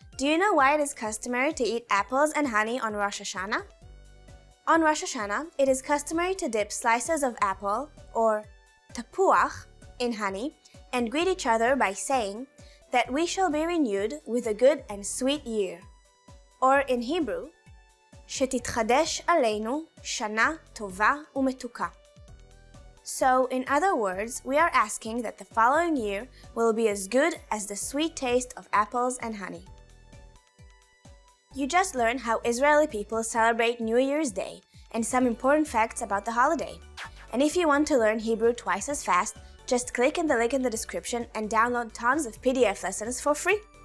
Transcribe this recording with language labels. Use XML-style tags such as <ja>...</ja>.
<en>Do you know why it is customary to eat apples and honey on Rosh Hashanah? On Rosh Hashanah, it is customary to dip slices of apple, or tapuach, in honey and greet each other by saying that we shall be renewed with a good and sweet year. Or in Hebrew,</en> <he>שתתחדש עלינו שנה טובה ומתוקה.</he> <en>So, in other words, we are asking that the following year will be as good as the sweet taste of apples and honey. You just learned how Israeli people celebrate New Year's Day and some important facts about the holiday. And if you want to learn Hebrew twice as fast, just click in the link in the description and download tons of PDF lessons for free.</en>